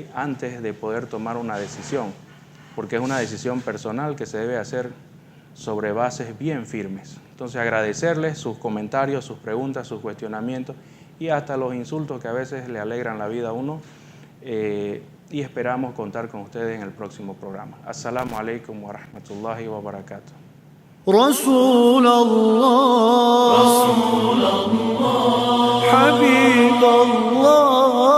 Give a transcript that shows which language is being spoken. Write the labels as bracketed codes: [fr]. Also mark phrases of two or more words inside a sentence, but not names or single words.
[es] Antes de poder tomar una decisión, porque es una decisión personal que se debe hacer sobre bases bien firmes. Entonces, agradecerles sus comentarios, sus preguntas, sus cuestionamientos y hasta los insultos que a veces le alegran la vida a uno, y esperamos contar con ustedes en el próximo programa. [ar] السلام عليكم ورحمة الله وبركاته. رسول الله حبيب الله